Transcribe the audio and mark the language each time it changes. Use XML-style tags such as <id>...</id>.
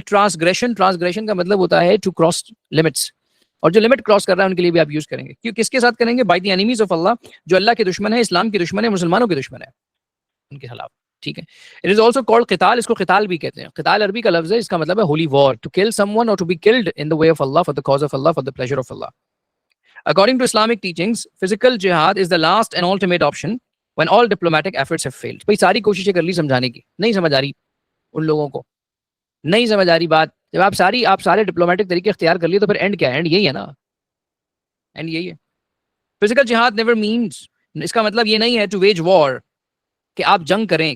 <ur>Transgression کا مطلب ہوتا ہے</ur> <en>to cross limits,</en> <ur>اور جو لمٹ کراس کر رہا ہے ان کے لیے بھی آپ یوز کریں گے. کیوں؟ کس کے ساتھ کریں گے؟</ur> <en>by the enemies of Allah,</en> <ur>جو اللہ کے دشمن ہے، اسلام کے دشمن ہے، مسلمانوں کے دشمن ہے، ان کے خلاف. ٹھیک ہے.</ur> <en>It is also called قتال.</en> <ur>اس کو قتال بھی کہتے ہیں. قتال عربی کا لفظ ہے، اس کا مطلب ہے</ur> <en>Holy war, to kill someone اور to be killed in the way of Allah, for the cause of Allah, for the pleasure of Allah. According to Islamic teachings, physical jihad is the last and ultimate option when all diplomatic efforts have failed.</en> <ur>بھئی ساری کوششیں کر لی سمجھانے کی، نہیں سمجھ آ رہی ان لوگوں کو، نہیں سمجھ آ رہی بات. جب آپ سارے ڈپلومیٹک طریقے اختیار کر لیے تو پھر اینڈ کیا ہے؟ اینڈ یہی ہے نا. اینڈ یہی ہے. فزیکل جہاد نیور مینس، اس کا مطلب یہ نہیں ہے ٹو ویج وار، کہ آپ جنگ کریں.</ur>